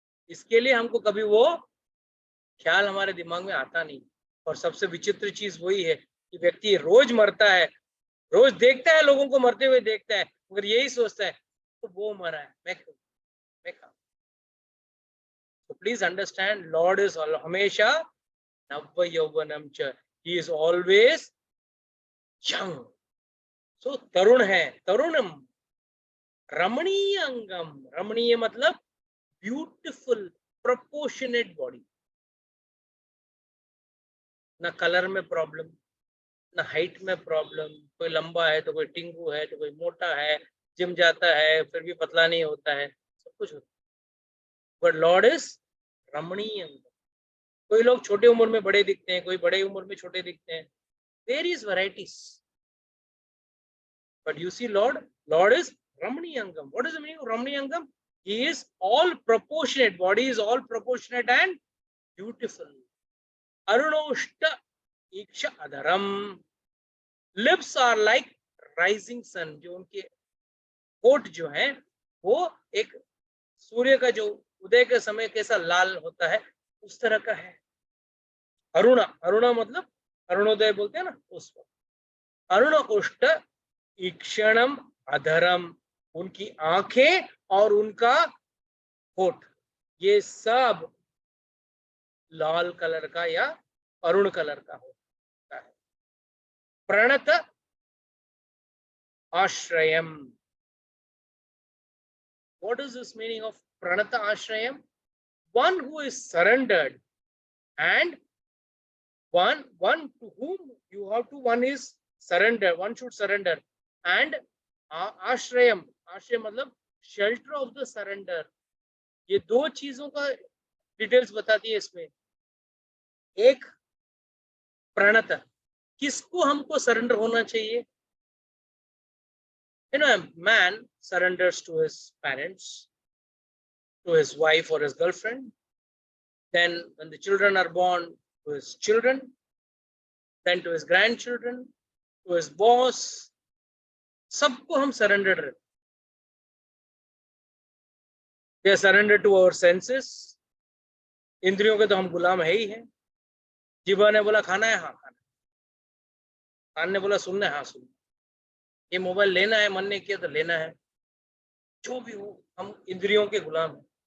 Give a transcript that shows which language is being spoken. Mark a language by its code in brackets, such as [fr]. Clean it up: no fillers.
[hi] इसके लिए हमको कभी वो ख्याल हमारे दिमाग में आता नहीं। और सबसे विचित्र चीज वही है कि व्यक्ति रोज मरता है, रोज देखता है लोगों को मरते हुए देखता है, मगर यही सोचता है तो वो मरा है, मैं क्यों, मैं कहा। [en] So please understand, Lord is [hi] हमेशा नव यौवनम च, [en] he is always young. [hi] So तरुण है, तरुणम, रमणीय अंगम, रमणीय मतलब [en] beautiful proportionate body, [hi] ना कलर में प्रॉब्लम, ना हाइट में प्रॉब्लम। कोई लंबा है तो कोई टिंगू है तो कोई मोटा है, जिम जाता है फिर भी पतला नहीं होता है, सब कुछ होता है। [en] but Lord is [hi] रमणीय अंगम। कोई लोग छोटे उम्र में बड़े दिखते हैं, कोई बड़े उम्र में छोटे दिखते हैं, [en] There is varieties. But you see Lord is [sa] रमणीय अंगम। [en] What is the meaning of रमणीय अंगम? He is all proportionate, body is all proportionate and beautiful. [sa] Arunoshta iksha adharam, [en] lips are like rising sun. [hi] जो उनके होठ जो हैं वो एक सूर्य का जो उदय के समय कैसा लाल होता है उस तरह का है। अरुणा, अरुणा मतलब अरुणोदय बोलते हैं ना, उस वक्त। अरुणोष्ट ईक्षणम अधरम, उनकी आंखें और उनका होठ, ये सब लाल कलर का या अरुण कलर का होता है। [en] प्रणत आश्रयम, what is this meaning of प्रणत आश्रयम? One who is surrendered and one to whom you have to, one is surrender, one should surrender, and [hi] आश्रयम, आश्रय मतलब [en] Shelter of the surrender. [hi] ये दो चीजों का डिटेल्स बताती है इसमें। एक प्रणत, किसको हमको सरेंडर होना चाहिए? [en] You know, a man surrenders to his parents, to his wife or his girlfriend, then when the children are born, to his children, then to his grandchildren, to his boss, [hi] सबको हम surrender रहते। [en] We are surrendered to our senses, [hi] इंद्रियों के तो हम गुलाम है ही हैं। जीवा ने बोला खाना है, हाँ खाना है। कान ने बोला सुनना है, हाँ सुनना। ये मोबाइल लेना है, मन ने किया तो लेना है। जो भी हो, हम इंद्रियों के गुलाम हैं।